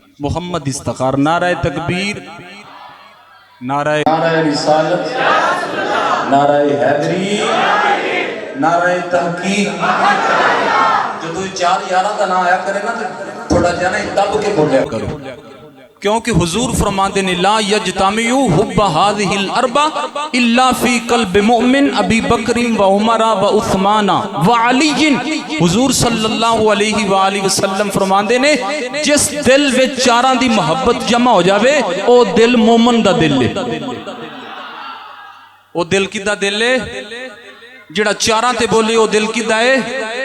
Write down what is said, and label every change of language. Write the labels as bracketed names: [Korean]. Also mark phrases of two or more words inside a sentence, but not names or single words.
[Urdu] محمد استخار، نعرہ تکبیر، نعرہ رسالت، نعرہ حیدری، نعرہ تحقیق. [Punjabi] جو 4 یارا کا نام آیا کرے نا تو تھوڑا جانا دب کے بولیا کرو، کیونکہ حضور فرماتے نے [Arabic] لا يجتمع حب هذه الأربعة إلا في قلب مؤمن أبي بكر وعمر وعثمان وعلي. [Punjabi] हुजूर [Arabic] صلى الله عليه وآله وسلم [Punjabi] فرماتے نے جس دل وچ 4 دی محبت جمع ہو جاوے او دل مومن دا دل ہے. او دل کدا دل ہے? جہڑا 4 تے بولے او دل کدا ہے?